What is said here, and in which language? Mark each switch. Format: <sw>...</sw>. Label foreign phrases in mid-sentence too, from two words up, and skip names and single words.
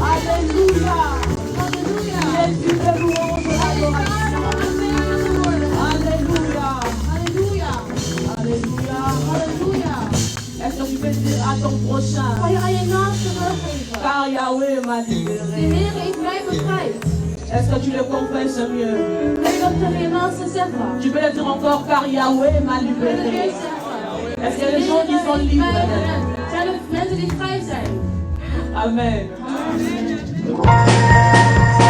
<fr>Alléluia. Il est digne de louange et d'adoration. Alléluia. Alléluia. Est-ce que tu peux dire à ton prochain? Car Yahweh m'a</fr> <nl>De</nl> <fr>libéré.</fr> <nl>Heer heeft mij bevrijd.</nl> <fr>Est-ce que tu le confesses mieux?</fr> <nl>Kun je dat tegen je naaste zeggen?</nl> <fr>Tu peux le dire encore, car Yahweh m'a</fr> <nl>Kun je het</nl> <fr>libéré.</fr> <nl>weer zeggen?</nl> <fr>Est-ce qu'il y a des gens qui sont libres?</fr> <nl>Zijn er mensen die vrij zijn? Amen.</nl>